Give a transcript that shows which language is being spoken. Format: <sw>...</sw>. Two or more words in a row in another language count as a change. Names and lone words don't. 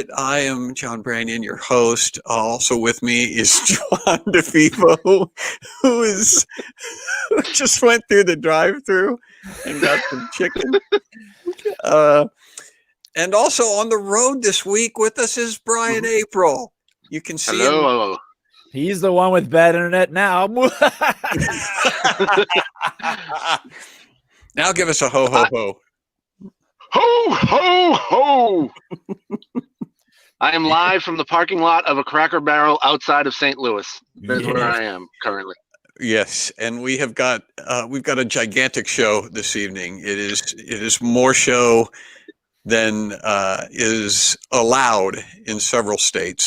<en>I am John Branyan, your host. Also with me is Juan DeFivo, who just went through the drive-thru and got some chicken. And also on the road this week with us is Brian April. You can see him. Hello. He's the one with bad internet now. Now give us a ho ho ho. Ho, ho, ho. I am live from the parking lot of a Cracker Barrel outside of St. Louis. That's where I am currently. Yes, and we've got a gigantic show this evening. It is more show than is allowed in several states.</en>